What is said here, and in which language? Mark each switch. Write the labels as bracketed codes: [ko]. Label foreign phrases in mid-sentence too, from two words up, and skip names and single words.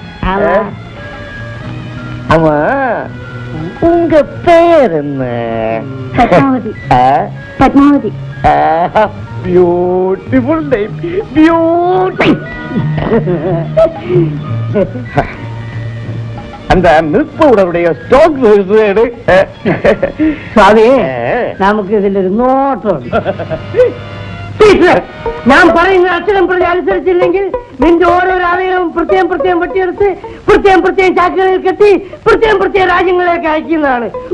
[ta] ஆமா, உங்க பேர் என்ன? [ml] പത്മാവതി. പത്മാവതി. [en] beautiful time, beauty. [ta] அந்த மில்பவுடருடைய ஸ்டாக் எடு. [ml] സ്വാമി നമുക്ക് ഇതിലൊരു നോട്ടുണ്ട്. ഞാൻ പറയുന്ന അക്ഷരം പ്രതി അനുസരിച്ചില്ലെങ്കിൽ നിന്റെ ഓരോരോ അവയവം പ്രത്യേകം വെട്ടിയെടുത്ത് പ്രത്യേകം ചാക്കുകളിൽ കെട്ടി പ്രത്യേകം രാജ്യങ്ങളിലേക്ക് അയക്കുന്നതാണ്.